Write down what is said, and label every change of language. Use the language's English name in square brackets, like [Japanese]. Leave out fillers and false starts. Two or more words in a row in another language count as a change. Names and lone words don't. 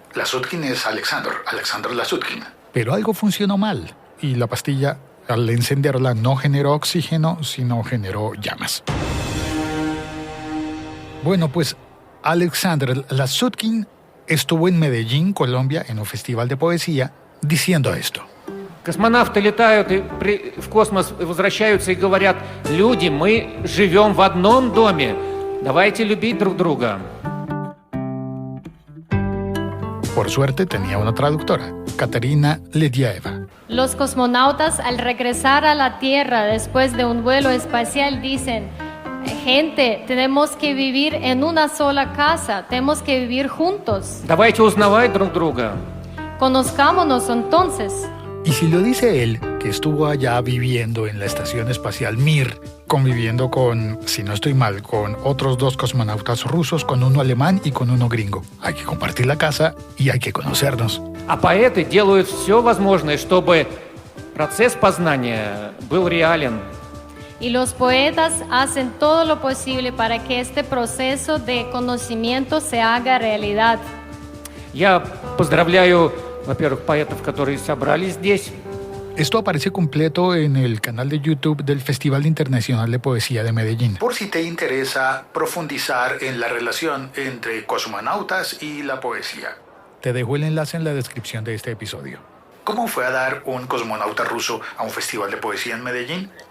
[Spanish] Lasutkin es Alexander Lasutkin. Pero algo funcionó mal y la pastilla, al encenderla, no generó oxígeno, sino generó llamas. Bueno, pues Alexander Lasutkin estuvo en Medellín, Colombia, en un festival de poesía, diciendo esto. [Russian] Космонавты летают и в космос возвращаются и говорят: люди, мы живем в одном доме, давайте любить друг друга. [Spanish] Por suerte tenía una traductora, Katerina Lediaeva. Los cosmonautas, al regresar a la Tierra después de un vuelo espacial, dicen: gente, tenemos que vivir en una sola casa, tenemos que vivir juntos. [Russian] Давайте узнавать друг друга. [Spanish] Conozcámonos entonces. Y si lo dice él, que estuvo allá viviendo en la estación espacial Mir, conviviendo con, si no estoy mal, con otros 2 cosmonautas rusos, con uno alemán y con uno gringo. Hay que compartir la casa y hay que conocernos. [Russian] А поэты делают все возможное, чтобы процесс познания был реален. [Spanish] Y los poetas hacen todo lo posible para que este proceso de conocimiento se haga realidad. [Russian] Я поздравляю, во-первых, поэтов, которые собрались здесь. [Spanish] Esto aparece completo en el canal de YouTube del Festival Internacional de Poesía de Medellín. Por si te interesa profundizar en la relación entre cosmonautas y la poesía. Te dejo el enlace en la descripción de este episodio. ¿Cómo fue a dar un cosmonauta ruso a un festival de poesía en Medellín?